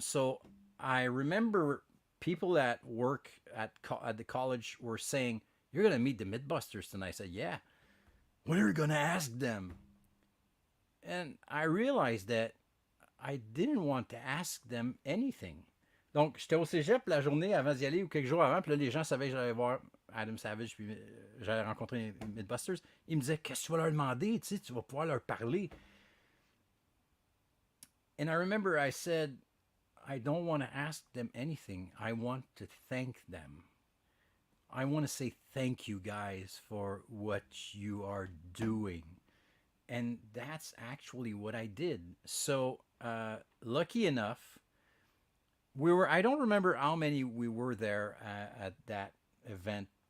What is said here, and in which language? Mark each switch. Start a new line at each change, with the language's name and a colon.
English: So I remember people that work at the college were saying, "You're going to meet the Mythbusters." And I said, "Yeah." "What are you going to ask them?" And I realized that I didn't want to ask them anything.
French: Donc, j'étais au cégep la journée avant d'y aller ou quelques jours avant, puis là, les gens savaient que j'allais voir Adam Savage, puis j'allais rencontrer les Mythbusters. Ils me disaient, qu'est-ce que tu vas leur demander? Tu sais, tu vas pouvoir leur parler.
English: And I remember I said, I don't want to ask them anything. I want to thank them. I want to say thank you guys for what you are doing. And that's actually what I did. So, lucky enough, I don't remember how many we were there at that event.